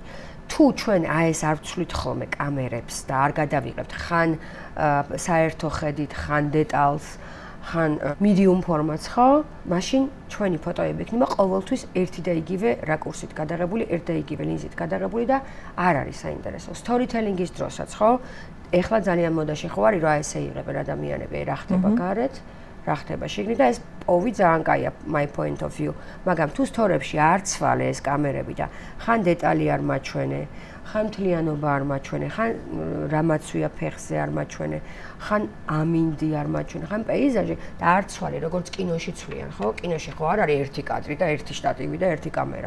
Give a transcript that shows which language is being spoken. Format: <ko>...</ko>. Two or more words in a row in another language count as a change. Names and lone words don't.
<ka>თუ ჩვენ ეს არ ვცვლით ხოლმე კამერებს და არ გადავიღებთ ხან საერთო ხედით, ხან დეტალს, ხან medium ფორმატს ხო, მაშინ ჩვენი ფოტოები იქნება ყოველთვის ერთი და იგივე რაკურსით გადაღებული, ერთი და იგივე ლინზით გადაღებული და არ არის საინტერესო. Storytelling-ის დროსაც ხო, ეხლა ძალიან მოდაში ხო არის, რა ესე იღებენ ადამიანები, რა ხდება გარეთ, რა ხდება შიგნით და ეს პოვი ძალიან კაია</ka> <en>my point of view,</en> <ka>მაგრამ თუ სტორებში არ ცვალე ეს კამერები და ხან დეტალი არ მაჩვენე, ხან მთლიანობა არ მაჩვენე, ხან რამაცვია ფეხზე არ მაჩვენე, ხან ამინდი არ მაჩვენე, ხან პეიზაჟი და არ ცვალე, როგორც კინოში ცვლიან, ხო? კინოში ხო არ არის ერთი კადრი და ერთი შტატივი და ერთი კამერა.</ka>